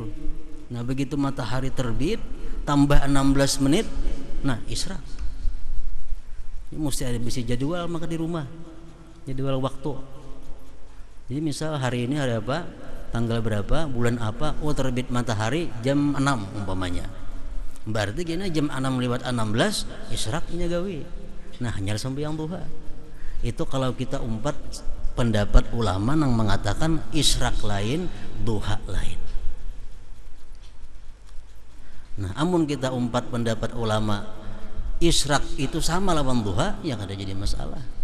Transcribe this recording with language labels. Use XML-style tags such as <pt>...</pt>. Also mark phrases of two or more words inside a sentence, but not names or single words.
<id>Nah begitu matahari terbit tambah 16 menit, nah isyraq. Ini mesti ada bisi jadwal maka di rumah, jadwal waktu. Jadi misal hari ini hari apa, tanggal berapa, bulan apa, oh terbit matahari jam 6 umpamanya. Berarti gini jam 6 lewat 16 isyraqnya gawe. Nah hanya sembahyang duha. Itu kalau kita umpat pendapat ulama yang mengatakan isyraq lain, duha lain.</id> <bjn>Nah, amun kita umpat pendapat ulama isyraq itu sama lawan duha, ya kada jadi masalah.</bjn>